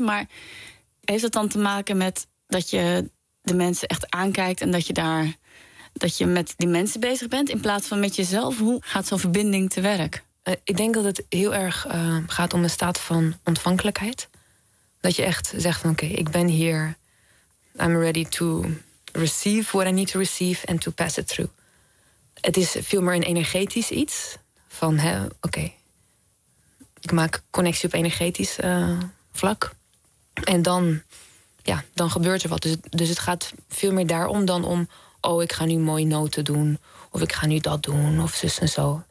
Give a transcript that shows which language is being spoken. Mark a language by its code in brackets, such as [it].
[nl] Maar heeft dat dan te maken met dat je de mensen echt aankijkt en dat je daar dat je met die mensen bezig bent in plaats van met jezelf? Hoe gaat zo'n verbinding te werk? Ik denk dat het heel erg gaat om een staat van ontvankelijkheid. Dat je echt zegt van oké, ik ben hier. [en] I'm ready to receive what I need to receive and to pass it through. [nl] Het is veel meer een energetisch iets. Van oké, ik maak connectie op energetisch vlak. En dan, ja, dan gebeurt er wat. Dus het gaat veel meer daarom dan om, oh, ik ga nu mooie noten doen. Of ik ga nu dat doen, of zus en zo.